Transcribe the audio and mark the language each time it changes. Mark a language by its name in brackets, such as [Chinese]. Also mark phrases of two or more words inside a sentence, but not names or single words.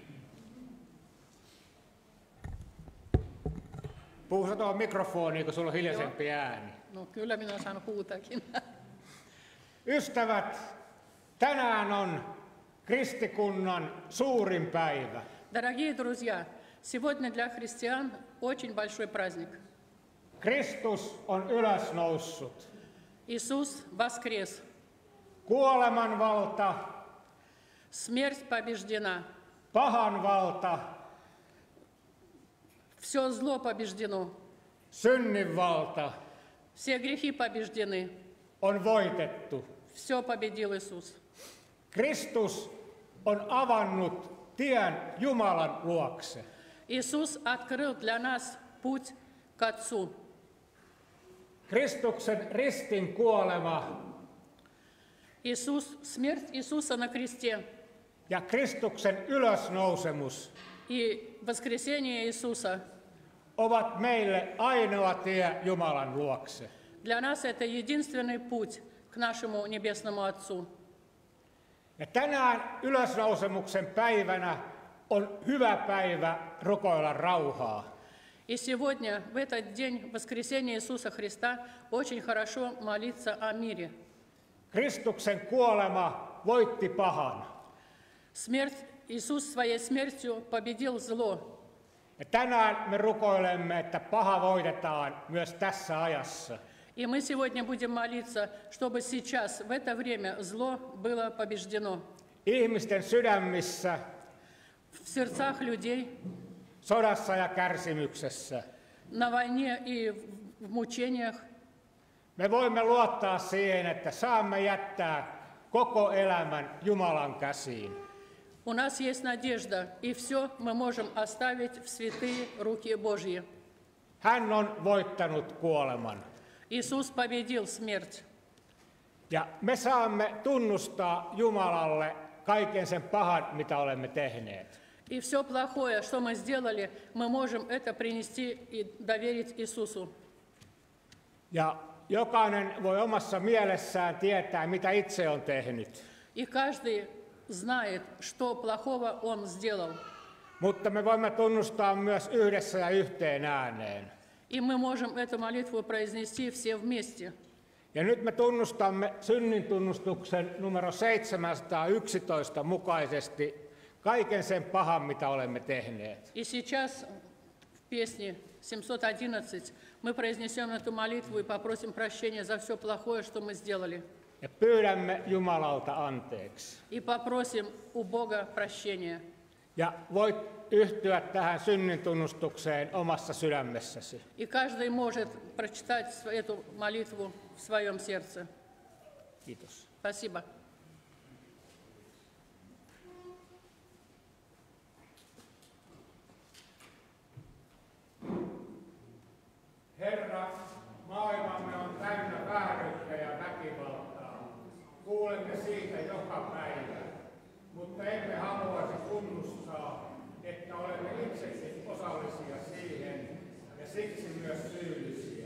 [Finnish] Puhuta tuohon mikrofoniin, kun sulla on hiljaisempi ääni. No kyllä minä saan huutakin. Ystävät, tänään on kristikunnan suurin päivä. [Russian] Дорогие друзья, сегодня для христиан очень большой праздник. [Finnish] Kristus on ylösnoussut. [Russian] Иисус воскрес. [Finnish] Kuoleman valta, [Russian] Смерть побеждена. [Finnish] pahan valta, [Russian] Все зло побеждено. [Finnish] synnin valta [Russian] Все грехи побеждены. [Finnish] on voitettu. [Russian] Все победил Иисус. [Finnish] Kristus on avannut tien Jumalan luokse. [Russian] Иисус открыл для нас путь к Отцу. [Finnish] Kristuksen ristin kuolema [Russian] Смерть Иисуса на кресте [Finnish] ja Kristuksen ylösnousemus [Russian] и воскресение Иисуса [Finnish] ovat meille ainoa tie Jumalan luokse. [Russian] для нас это единственный путь к нашему Небесному Отцу. [Finnish] Ja tänään ylösnousemuksen päivänä on hyvä päivä rukoilla rauhaa. [Russian] И сегодня, в этот день воскресения Иисуса Христа, очень хорошо молиться о мире. [Finnish] Kristuksen kuolema voitti pahan. [Russian] Иисус своей смертью победил зло. [Finnish] Ja tänään me rukoilemme, että paha voitetaan myös tässä ajassa. [Russian] И мы сегодня будем молиться, чтобы сейчас, в это время, зло было побеждено. [Finnish] Ihmisten sydämissä, [Russian] В сердцах людей, [Finnish] sodassa ja kärsimyksessä. [Russian] на войне и в мучениях. [Finnish] Me voimme luottaa siihen, että saamme jättää koko elämän Jumalan käsiin. [Russian] У нас есть надежда, и все мы можем оставить в святые руки Божьи. [Finnish] Hän on voittanut kuoleman. [Russian] Иисус победил смерть. [Finnish] Ja me saamme tunnustaa Jumalalle kaiken sen pahan, mitä olemme tehneet. [Russian] И все плохое, что мы сделали, мы можем это принести и доверить Иисусу. [Finnish] Ja jokainen voi omassa mielessään tietää, mitä itse on tehnyt. [Russian] И каждый знает, что плохого он сделал. [Finnish] Mutta me voimme tunnustaa myös yhdessä ja yhteen ääneen. [Russian] И мы можем эту молитву произнести все вместе. [Finnish] Ja nyt me tunnustamme synnintunnustuksen numero 711 mukaisesti kaiken sen pahan, mitä olemme tehneet. [Russian] И сейчас в песне 711 мы произнесем эту молитву и попросим прощения за все плохое, что мы сделали. [Finnish] Ja pyydämme Jumalalta anteeksi. [Russian] И попросим у Бога прощения. [Finnish] Ja voit yhtyä tähän synnintunnustukseen omassa sydämessäsi. [Russian] И каждый может прочитать эту молитву в своем сердце. [Finnish] Kiitos. [Russian] Спасибо. [Finnish] Herra, maailmamme on täynnä vääryyttä ja väkivaltaa. Kuulemme siitä joka päivä, mutta emme haluaisi tunnustaa, että olemme itsekin osallisia siihen ja siksi myös syyllisiä.